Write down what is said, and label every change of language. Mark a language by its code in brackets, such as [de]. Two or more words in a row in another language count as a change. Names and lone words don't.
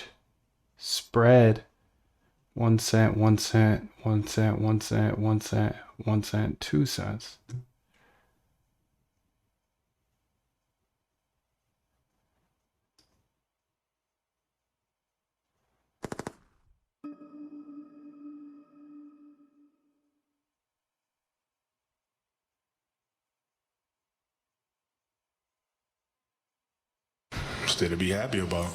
[en] Spread. 1 cent, 1 cent, 1 cent, 1 cent, 1 cent, 1 cent, 2 cents. Still to be happy about.